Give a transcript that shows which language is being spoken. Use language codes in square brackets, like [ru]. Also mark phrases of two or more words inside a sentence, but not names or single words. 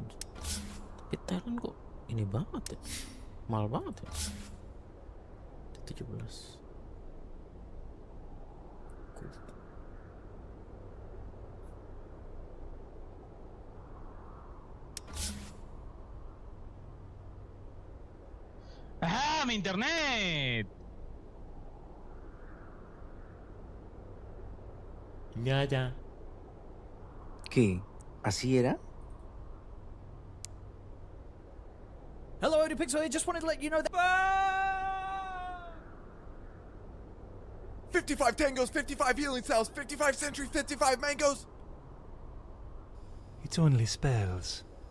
[id] Tapi talent kok ini banget ya, mahal banget ya. 17. [es] ¡Ah, mi internet! Ya. ¿Qué? ¿Así era? [en] Hello, Pixel. I just wanted to let you know that. 55 tangos, 55 healing cells, 55 sentry, 55 mangoes. It's only spells.